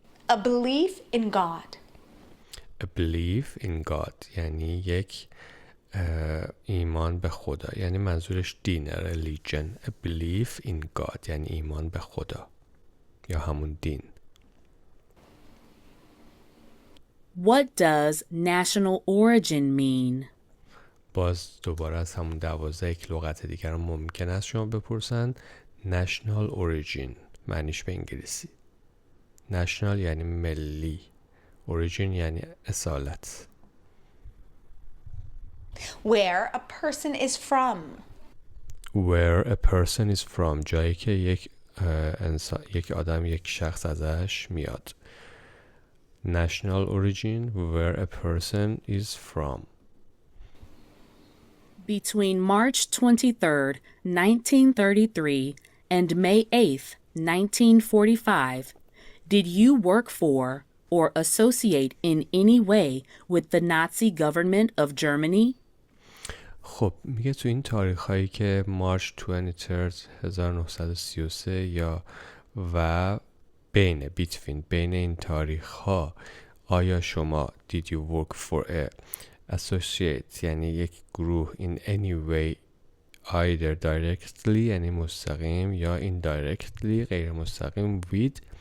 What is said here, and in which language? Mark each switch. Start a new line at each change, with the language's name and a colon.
English: A belief in God. A belief in God
Persian: یعنی یک ایمان به خدا، یعنی منظورش دینه.
English: religion. A belief in God
Persian: یعنی ایمان به خدا یا همون دین.
English: What does national origin mean?
Persian: باز دوباره از همون 12 یک لغت دیگر رو ممکن است شما بپرسن. national origin معنیش به انگلیسی. national یعنی ملی، origin یعنی اصالت.
English: Where a person is from. Where a person is from
Persian: جایی که یک آدم، یک شخص ازش میاد.
English: national origin where a person is from. Between March 23rd, 1933 and May 8th, 1945, did you work for or associate in any way with the Nazi government of Germany?
Persian: خب میگه تو این تاریخ هایی که مارچ 23 1933 یا و بین این تاریخ ها آیا شما
English: did you work for a associate
Persian: یعنی یک گروه
English: in any way either directly
Persian: یعنی مستقیم یا indirectly غیر مستقیم
English: with